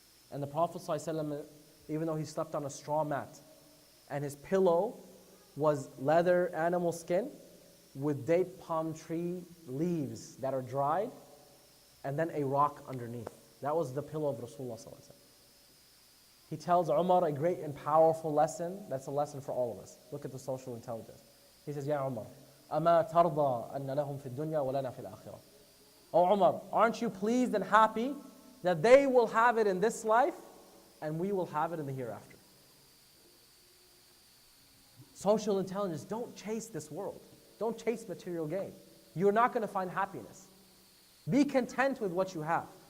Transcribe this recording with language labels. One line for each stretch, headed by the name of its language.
English: And the Prophet ﷺ, even though he slept on a straw mat, and his pillow was leather animal skin with date palm tree leaves that are dried, and then a rock underneath. That was the pillow of Rasulullah ﷺ. He tells Umar a great and powerful lesson. That's a lesson for all of us. Look at the social intelligence. He says,
Arabic: Ya Umar, أَمَا تَرْضَى أَنَّ لَهُمْ فِي الدُّنْيَا وَلَنَا فِي الْآخِرَةِ.
English: Oh Umar, aren't you pleased and happy that they will have it in this life and we will have it in the hereafter? Social intelligence, don't chase this world. Don't chase material gain. You're not going to find happiness. Be content with what you have.